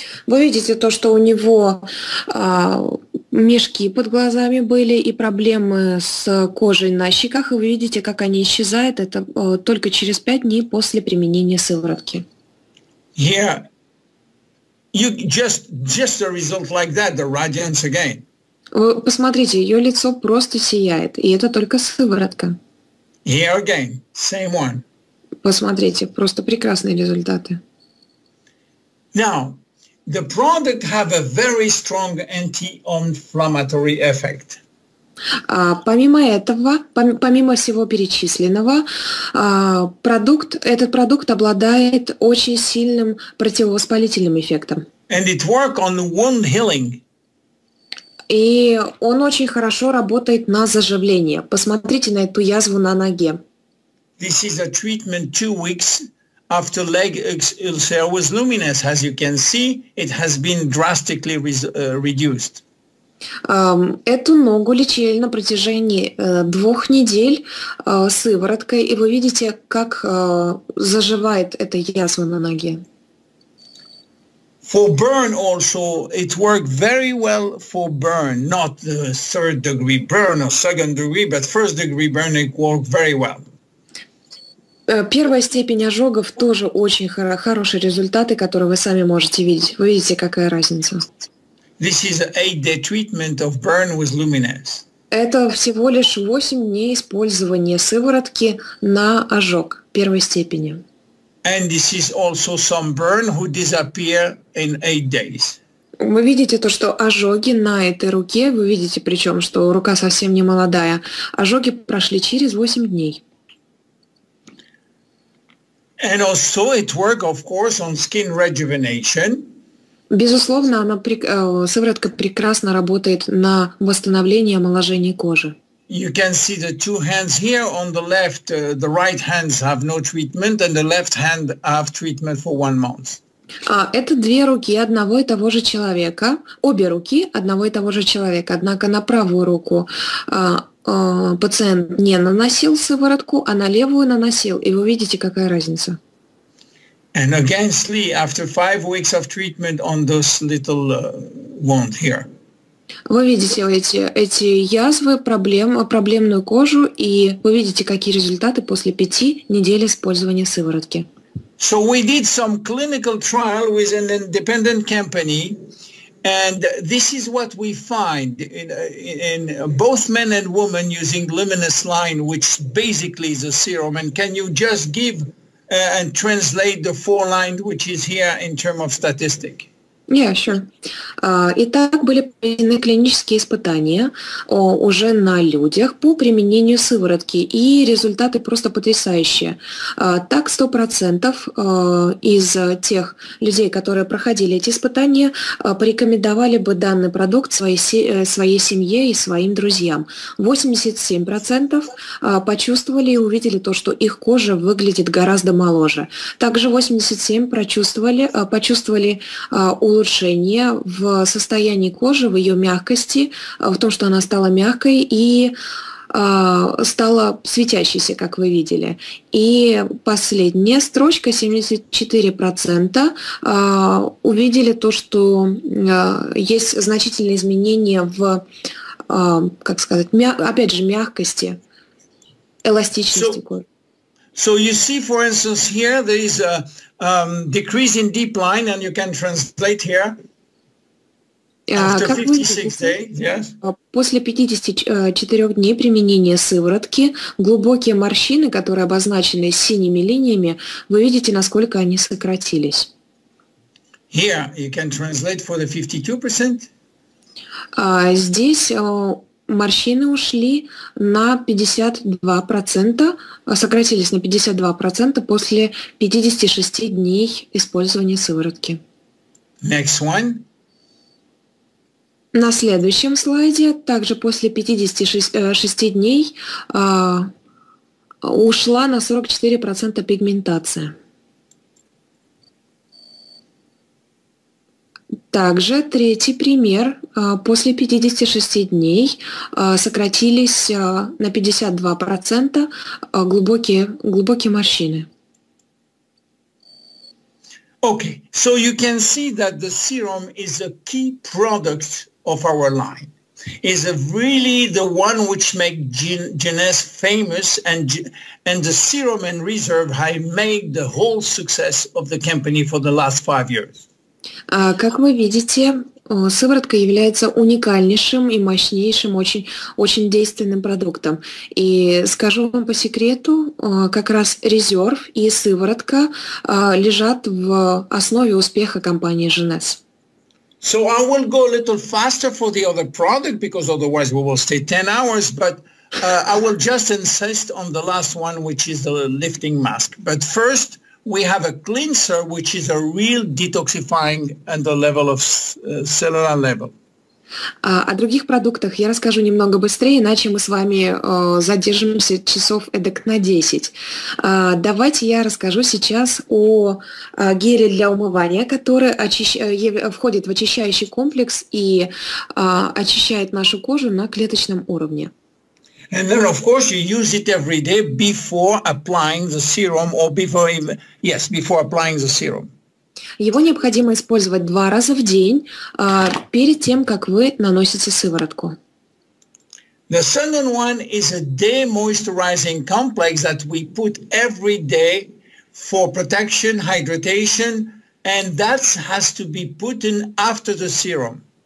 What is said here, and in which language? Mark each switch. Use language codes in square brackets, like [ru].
[ru] Вы видите то, что у него мешки под глазами были и проблемы с кожей на щеках, и вы видите, как они исчезают. Это только через 5 дней после применения сыворотки. [en] Here, you just a result like that, the radiance again. [ru] Вы посмотрите, ее лицо просто сияет, и это только сыворотка. [en] Here again, same one. [ru] Посмотрите, просто прекрасные результаты. [en] Now, the product have a very strong anti-inflammatory effect. [ru] Помимо этого, помимо всего перечисленного, этот продукт обладает очень сильным противовоспалительным эффектом. [en] And it work on wound healing. [ru] И он очень хорошо работает на заживление. Посмотрите на эту язву на ноге. [en] This is a treatment 2 weeks after leg ulcer with Luminesse. As you can see, it has been drastically reduced. [ru] Эту ногу лечили на протяжении 2 недель сывороткой, и вы видите, как заживает эта язва на ноге. [en] For burn also, it worked very well for burn, not the 3rd degree burn or 2nd degree, but 1st degree burn, it worked very well. [ru] Первая степень ожогов тоже очень хорошие результаты, которые вы сами можете видеть. Вы видите, какая разница. [en] This is an 8-day treatment of burn with Luminesse. [ru] Это всего лишь 8 дней использования сыворотки на ожог первой степени. [en] And this is also some burn who disappear in 8 days. [ru] Вы видите то, что ожоги на этой руке, вы видите причем, что рука совсем не молодая, ожоги прошли через 8 дней. [en] And also it works, of course, on skin rejuvenation. [ru] Безусловно, сыворотка прекрасно работает на восстановление и омоложение кожи. [en] You can see the 2 hands here. On the left, the right hands have no treatment, and the left hand have treatment for 1 month. [ru] Это 2 руки одного и того же человека, обе руки одного и того же человека. Однако на правую руку пациент не наносил сыворотку, а на левую наносил. И вы видите, какая разница. [en] And again, after 5 weeks of treatment on this little wound here. [ru] Вы видите эти язвы, проблемную кожу, и вы видите, какие результаты после 5 недель использования сыворотки. [en] So we did some clinical trial with an independent company, and this is what we find in both men and women using Luminesse line, which basically is a serum. And can you just give and translate the 4 line which is here in terms of statistic? Yeah, sure. [ru] Итак, были проведены клинические испытания уже на людях по применению сыворотки, и результаты просто потрясающие. Так, 100% из тех людей, которые проходили эти испытания, порекомендовали бы данный продукт своей семье и своим друзьям. 87% почувствовали и увидели то, что их кожа выглядит гораздо моложе. Также 87% почувствовали улучшение в состоянии кожи, в ее мягкости, в том, что она стала мягкой и стала светящейся, как вы видели. И последняя строчка, 74% увидели то, что есть значительные изменения в, как сказать, опять же, мягкости, эластичности кожи. [en] So you see, for instance, here there is a decrease in deep line, and you can translate here. After 56 days, yes. [ru] После 54 дней применения сыворотки глубокие морщины, которые обозначены синими линиями, вы видите, насколько они сократились. [en] Here you can translate for the 52%. [ru] Здесь морщины ушли на 52%, сократились на 52% после 56 дней использования сыворотки. [en] Next one. [ru] На следующем слайде, также после 56 дней, ушла на 44% пигментация. Также третий пример. После 56 дней сократились на 52% глубокие морщины. [en] Okay, so you can see that the serum is a key product of our line. Is really the one which make Luminesse famous, and the serum and reserve have made the whole success of the company for the last 5 years. [ru] Как вы видите, сыворотка является уникальнейшим и мощнейшим, очень действенным продуктом. И скажу вам по секрету, как раз резерв и сыворотка лежат в основе успеха компании Luminesse. [en] So I will go a little faster for the other product because otherwise we will stay 10 hours, but I will just insist on the last one, which is the lifting mask. But first, we have a cleanser, which is a real detoxifying at the level of cellular level. [ru] О других продуктах я расскажу немного быстрее, иначе мы с вами задержимся часов эдак на 10. Давайте я расскажу сейчас о геле для умывания, который входит в очищающий комплекс и очищает нашу кожу на клеточном уровне. [en] And then, of course, you use it every day before applying the serum, or before applying the serum. [ru] Его необходимо использовать 2 раза в день перед тем, как вы наносите сыворотку. [en] The second one is a day moisturizing complex that we put every day for protection, hydration, and that has to be put in after the serum.